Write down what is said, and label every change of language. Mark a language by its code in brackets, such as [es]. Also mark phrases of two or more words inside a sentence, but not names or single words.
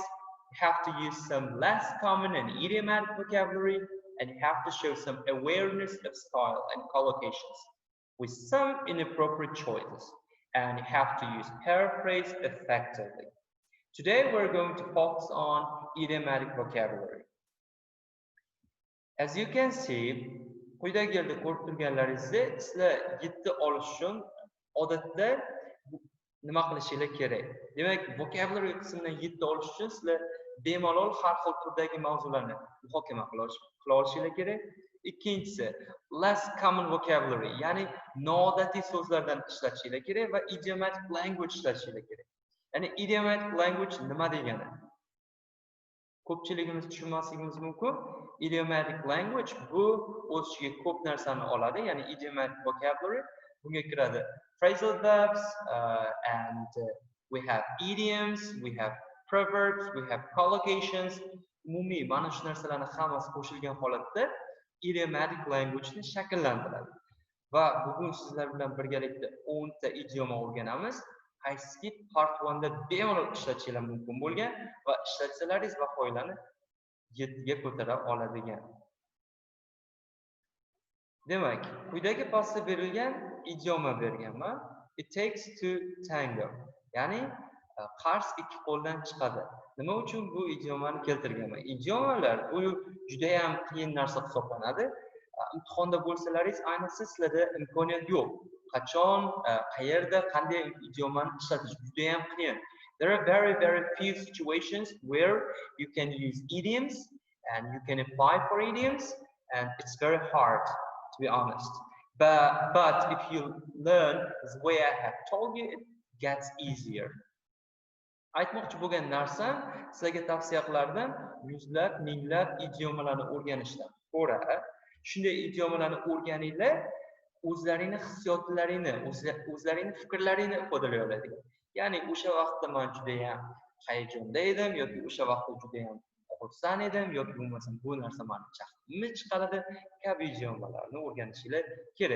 [en] You have to use some less common and idiomatic vocabulary, and you have to show some awareness of style and collocations, with some inappropriate choices, and you have to use paraphrase effectively. Today we're going to focus on idiomatic vocabulary. As you can see, [uz] quyidagi yerda ko'rib turganlaringizdek, sizlar 7 olish uchun odatda nima qilishinglar kerak? Demak, vocabulary qismidan 7 olish uchun sizlar bemalol har xil turdagi mavzularni muhokama qila olishinglar kerak. Ikkinchisi, [en] less common vocabulary, [uz] ya'ni noodatiy so'zlardan ishlatishinglar kerak va [en] idiomatic language [uz] ishlatishinglar kerak. Ya'ni [en] idiomatic language [uz] nima degani? Ko'pchiligimiz tushunmasligimiz mumkin. [en] Idiomatic language [uz] bu o'z ichiga ko'p narsani oladi, ya'ni [en] idiomatic vocabulary [uz] bunga kiradi [en] phrasal verbs, and we have idioms, we have proverbs, we have collocations. [uz] Umumiy mana shu narsalarning hammasi qo'shilgan holatda [en] idiomatic language [uz] ni shakllantiradi. Va bugun sizlar bilan birgalikda 10 ta idioma o'rganamiz. Qaysiki part 1 da bemalol ishlatishingiz mumkin bo'lgan va ishlatsalaringiz baholarni 7 ga ko'tara oladigan. Demak, quyidagi pastda berilgan idioma berganman. [en] It takes to tango. [uz] Ya'ni qars ikki qo'ldan chiqadi. Nima uchun bu idiomani keltirganman? Idiomalar bu juda ham qiyin narsa hisoblanadi. Imtihonda bo'lsalaringiz, ayniqsa sizlarda imkoniyat yo'q. Qachon, qayerda, qanday idiomani ishlatish juda ham qiyin. [en] There are very few situations where you can use idioms and you can apply for idioms, and it's very hard, to be honest. But if you learn the way I have told you, it gets easier. [uz] Aytmoqchi bo'lgan narsam, sizlarga tavsiya qilardim, yuzlab, minglab idiomalarni o'rganishdan ko'ra, shunday idiomalarni o'rganinglar, o'zlaringning hissiyotlaringni, o'zlaringning fikrlaringni ifodalay oladi. Ya'ni o'sha vaqtda men juda ham hayajonda edim yoki o'sha vaqtda juda ham xursand edim yoki bo'lmasam bu narsa meni jahlimni chiqaradi kabi idiomalarni o'rganishinglar kerak.